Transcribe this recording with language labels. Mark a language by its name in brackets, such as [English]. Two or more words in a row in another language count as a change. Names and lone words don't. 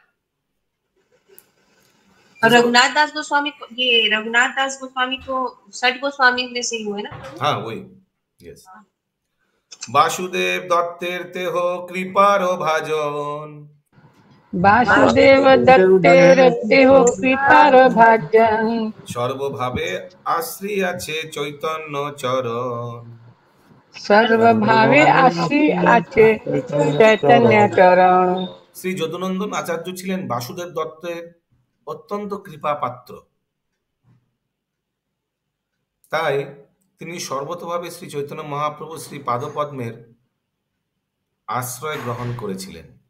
[Hindi] रघुनाथ दास गोस्वामी ये रघुनाथ दास गोस्वामी तो षट गोस्वामी में से हुए ना? हाँ वही, यस। [Bangla] বাসুদেব দত্তের তেহ কৃপারো ভাজন, বাসুদেব দত্তের তেহ কৃপার ভাজন, সর্বভাবে আশ্রী আছে চৈতন্য চরণ, সর্বভাবে আশ্রী আছে চৈতন্য চরণ। শ্রী যদুনন্দন আচার্য ছিলেন বাসুদেব দত্তের অত্যন্ত কৃপা পাত্র। তাই তিনি সর্বতভাবে শ্রী চৈতন্য মহাপ্রভু শ্রী পাদপদ্মের আশ্রয় গ্রহণ করেছিলেন।